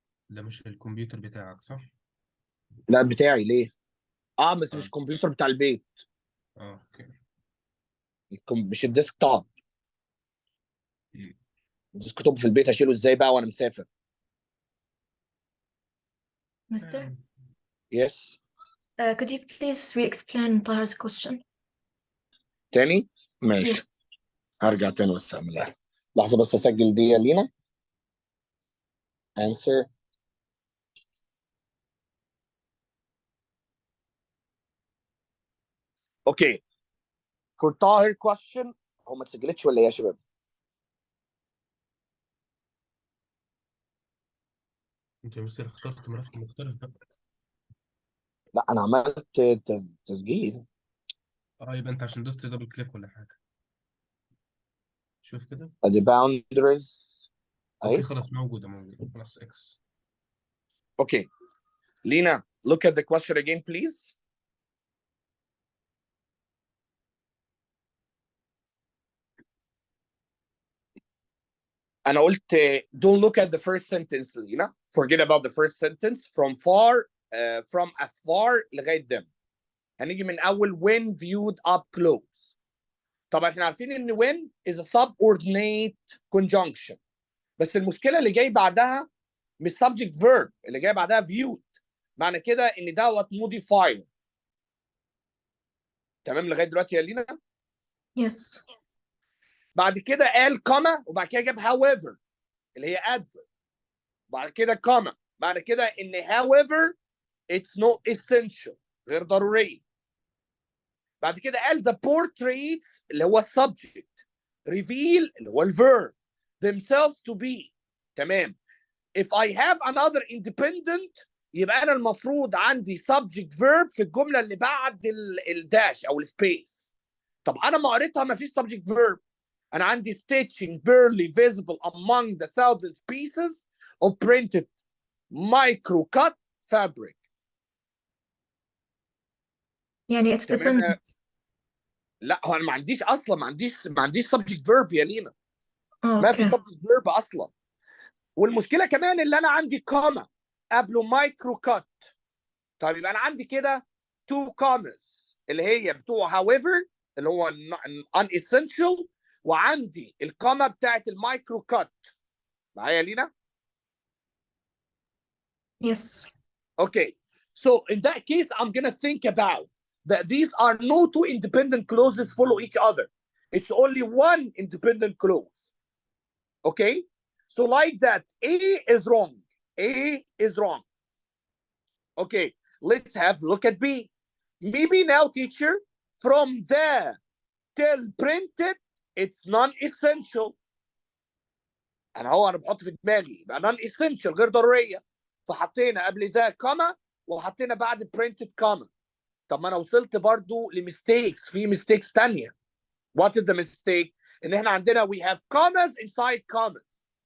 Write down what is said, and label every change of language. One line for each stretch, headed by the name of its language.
Arabic: ده مش الكمبيوتر بتاعك صح؟ لا بتاعي ليه؟ بس مش اه. الكمبيوتر بتاع البيت. اوكي. مش الديسك توب. مم. الديسك توب في البيت اشيله ازاي بقى وانا مسافر؟
English: Mister, yes. could you please re-explain Tahir's question?
Arabic: تاني؟ ماشي. هرجع تاني بس اعملها. لحظه بس اسجل دي يا لينا. answer. اوكي. for طاهر question. هو ما اتسجلتش ولا ايه يا شباب؟ انت يا مستر اخترت ملف مختلف بقى. لا انا عملت تسجيل. يبقى انت عشان دوست دبل كليك ولا حاجه. شوف كده. ادي boundaries اوكي اهي. خلاص موجوده خلاص اكس.
English: Okay, Lena, look at the question again, please.
Arabic: أنا قلت
English: don't look at the first sentence, Lena. Forget about the first sentence. From afar
Arabic: لغاية
English: them.
Arabic: هنيجي من أول
English: when viewed up close.
Arabic: طبعا احنا عارفين إن
English: when is a subordinate conjunction.
Arabic: بس المشكلة اللي جاي بعدها مش subject verb، اللي جاي بعدها viewed. معنى كده إن دوت modifier. تمام لغاية دلوقتي يا لينا؟
English: Yes.
Arabic: بعد كده قال كوما وبعد كده جاب however اللي هي adverb. بعد كده كوما بعد كده ان
English: however it's not essential
Arabic: غير ضروري. بعد كده قال
English: the portraits
Arabic: اللي هو subject reveal اللي هو الverb
English: themselves to be.
Arabic: تمام.
English: if I have another independent
Arabic: يبقى انا المفروض عندي subject verb في الجمله اللي بعد الداش او السبيس. طب انا ما قريتها ما فيش subject verb.
English: انا عندي stitching barely visible among the thousand pieces of printed micro cut fabric. يعني it's
Arabic: تمام.
English: dependent.
Arabic: لا هو انا ما عنديش اصلا ما عنديش subject verb يا لينا. ما في
English: Okay.
Arabic: subject verb اصلا. والمشكله كمان اللي انا عندي كوما قبله مايكرو كات. طيب يبقى انا عندي كده two commas اللي هي بتوع however اللي هو unessential وعندي الكوما بتاعت المايكرو كات. معايا يا لينا؟
English: Yes. Okay, so in that case, I'm going to think about that these are no two independent clauses follow each other. It's only one independent clause. Okay, so like that, A is wrong. A is wrong. Okay, let's have a look at B. Maybe now, teacher, from there till printed, it's non-essential.
Arabic: أنا بحط في دماغي يبقى non-essential غير ضرورية. فحطينا قبل ذا كوما وحطينا بعد printed كوما. طب ما انا وصلت برضو لميستيكس في ميستيكس ثانيه.
English: What is the mistake؟
Arabic: ان احنا عندنا
English: we have commas inside commas.